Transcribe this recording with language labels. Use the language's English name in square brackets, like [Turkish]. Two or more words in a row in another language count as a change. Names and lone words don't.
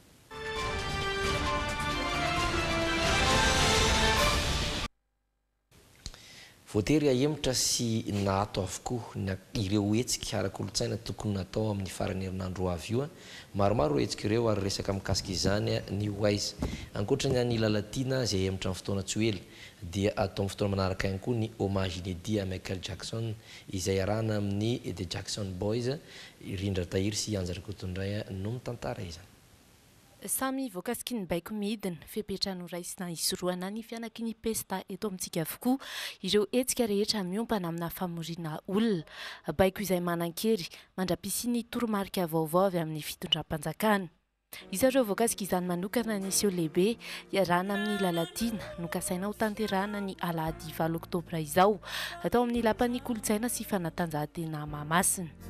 [Malagasy] voatery ahemitra sy nahato avokoa ireo hetsika ara-kolotsaina tokony natao amin'ny farany herinandro avy io maromaro hetsika ireo ary resaka mikasika izany ny wise ankoatrany any lalatiana izay ahemitra amin'ny fotoana tsy ela dia atao amin'ny fotoana manaraka ihany koa ny [French] hommage inédit à [Malagasy] Michael Jackson izay arahana amin'ny The Jackson Boys Rindra Tahiry sy Anjara Kotondray no mitantara izany samy voakasiky ny baiko midina fepetra noraisina isoroana ny fianaky ny pesta eto amintsika avokoa ireo hetsika rehetra miompana amina famorina olona baiko izay manan-kery mandrapisy ny toromarika vaovao avy amin'ny fitondram-panjakana izareo voakasika izany manokana ny seo lehibe iarahana amin'ny lalatina nokasaina ho tanterahana ny alahady 7 oktobra izao atao amin'ny lapan'ny kolotsaina sy fanatanjahantena Mahamasina